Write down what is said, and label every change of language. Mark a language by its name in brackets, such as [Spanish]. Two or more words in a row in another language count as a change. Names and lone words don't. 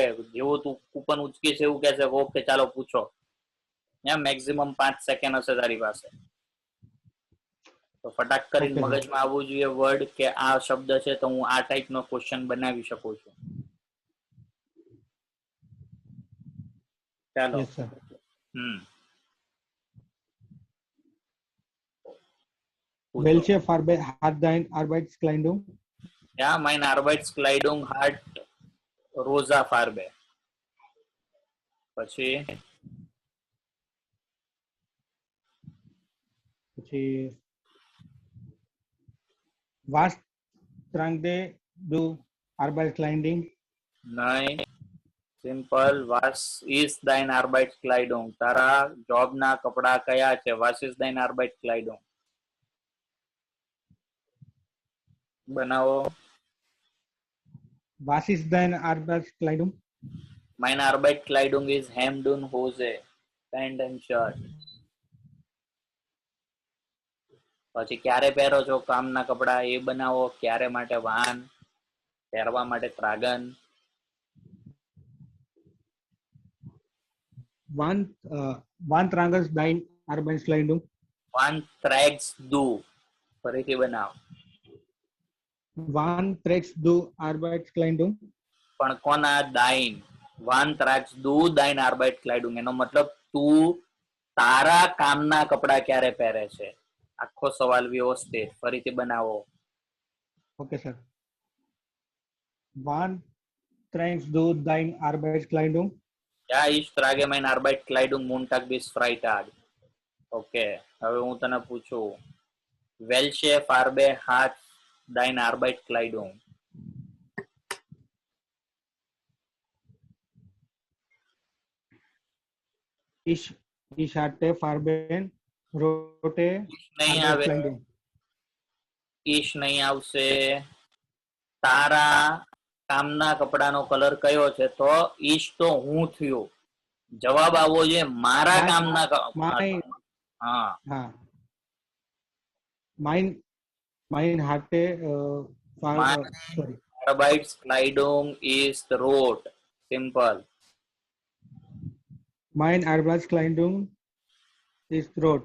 [Gujarati] જેવું તું કૂપન ઉચકીશ એવું કહેશે ઓકે ચાલો પૂછો. ત્યાં મેક્સિમમ 5 સેકન્ડ હશે તારી પાસે. તો ફટાક કરીને મગજમાં આવવું જોઈએ વર્ડ કે આ શબ્દ છે તો હું આ ટાઈપનો ક્વેશ્ચન બનાવી શકું છું. ચાલો. [German] Welche Farbe hat dein Arbeitskleidung? Ja, meine Arbeitskleidung hat rosa Farbe. [Gujarati] પછી [German] was trage du Arbeitskleidung? [Gujarati] નહીં, સિમ્પલ. [German] was is dein Arbeitskleidung. [Gujarati] તારા જોબ ના કપડા કયા છે? [German] was is dein Arbeitskleidung. [Gujarati] બનાવો. [German] Was ist deine Arbeitskleidung? Meine Arbeitskleidung is Hemd und Hose, [English] Pant and Shirt. [Gujarati] પછી ક્યારે પહેરો છો કામના કપડા એ બનાવો. ક્યારે માટે વાન, પહેરવા માટે ત્રાગન. [German] Wann tragen dein Arbeitskleidung? Wann trägst du, [Gujarati] ફરીથી બનાવ. [German] Wann trägst du Arbeitskleidung? [Gujarati] પણ કોના? દાઈન. [German] Wann trägst du dein Arbeitskleidung, [Gujarati] એનો મતલબ તું તારા કામના કપડા ક્યારે પહેરે છે. આખો સવાલ વ્યવસ્થિત ફરીથી બનાવો. [English] Okay, sir. [German] Wann trägst du dein Arbeitskleidung? Ja, ich trage meine Arbeitskleidung Montag bis Freitag. [Gujarati] ઓકે, હવે હું તને પૂછું, [German] welche Farbe hat deine Arbeitskleidung? Ich hatte Farben rote [Gujarati] નહીં આવે, [German] Arbeitskleidung. [Gujarati] ઈશ નહીં આવશે. તારા કામના કપડાનો કલર કયો છે? તો ઈશ તો હું થયો. જવાબ આવવો જોઈએ મારા કામના [German] Mein, [Gujarati] હા. [German] ha. Mein hatte sorry. Arbeitskleidung ist rot. Simple. Mein Arbeitskleidung ist rot.